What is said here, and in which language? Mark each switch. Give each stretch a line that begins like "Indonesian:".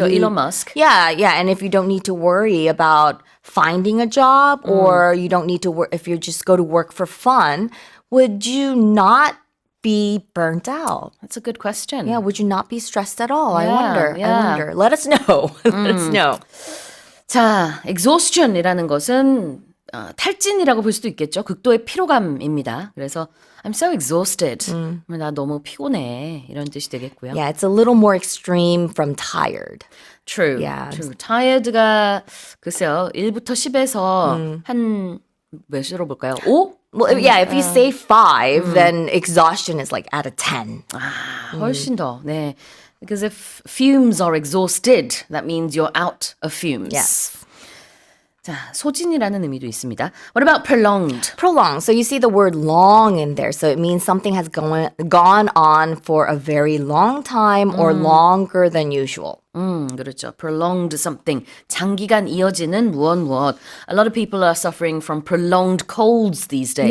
English: if you're Elon Musk. Yeah, and if you don't need to worry about finding a job, or you don't need to work, if you just go to work for fun, would you not be burnt out? That's a good question. Yeah, would you not be stressed at all? I Yeah. wonder. Let us know. Let us know.
Korean: 자, exhaustion이라는 것은 탈진이라고 볼 수도 있겠죠. 극도의 피로감입니다. 그래서
English: I'm so exhausted.
Korean: 나 너무 피곤해. 이런 뜻이 되겠고요.
English: Yeah, it's a little more extreme from tired. True. Yeah. True.
Korean: tired가 글쎄요. 1부터 10에서 한 몇으로 볼까요? 5?
English: Well, yeah, if you say 5, then exhaustion is like at a 10.
Korean: 훨씬 더. 네.
English: Because if fumes are exhausted, that means you're out of fumes. Yes.
Korean: 자, 소진이라는 의미도 있습니다.
English: What about prolonged? Prolonged. So you see the word long in there. So it means something has gone on for a very long time or longer than usual.
Korean: 그렇죠.
English: prolonged something.
Korean: 장기간 이어지는 무엇.
English: A lot of people are suffering from prolonged colds these days.